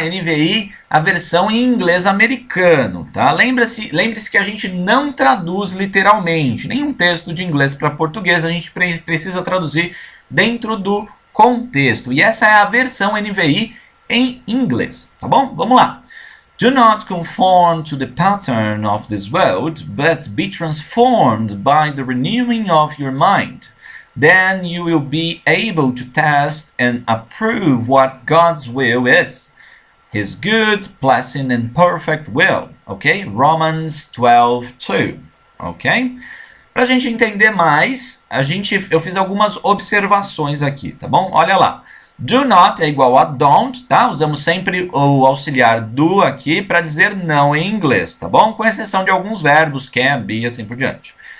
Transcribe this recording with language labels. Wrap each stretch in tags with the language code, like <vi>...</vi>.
<pt>NVI, a versão em inglês americano, tá? Lembre-se que a gente não traduz literalmente. Nenhum texto de inglês para português a gente precisa traduzir dentro do contexto. E essa é a versão NVI em inglês, tá bom? Vamos lá.</pt> <en>Do not conform to the pattern of this world, but be transformed by the renewing of your mind. Then you will be able to test and approve what God's will is, His good, pleasant and perfect will. Ok? Romans 12:2. Ok?</en> <pt>Para a gente entender mais, eu fiz algumas observações aqui, tá bom? Olha lá. Do not é igual a don't, tá? Usamos sempre o auxiliar do aqui para dizer não em inglês, tá bom? Com exceção de alguns verbos, can, be e assim por diante.</pt>